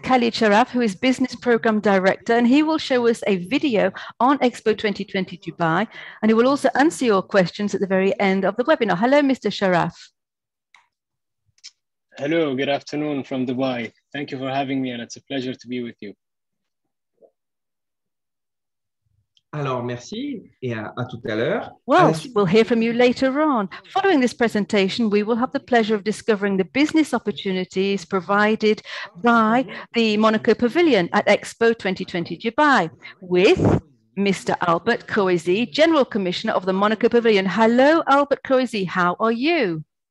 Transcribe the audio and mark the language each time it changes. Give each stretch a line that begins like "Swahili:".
English: Khalid Sharaf, who is Business Program Director, and he will show us a video on Expo 2020 Dubai, and he will also answer your questions at the very end of the webinar. Hello, Mr. Sharaf. Hello, good afternoon from Dubai. Thank you for having me, and it's a pleasure to be with you.
French: Alors, merci et à tout à l'heure.
English: Well, we'll hear from you later on. Following this presentation, we will have the pleasure of discovering the business opportunities provided by the Monaco Pavilion at Expo 2020 Dubai with Mr. Albert Coezy, General Commissioner of the Monaco Pavilion. Hello, Albert Coezy, how are you?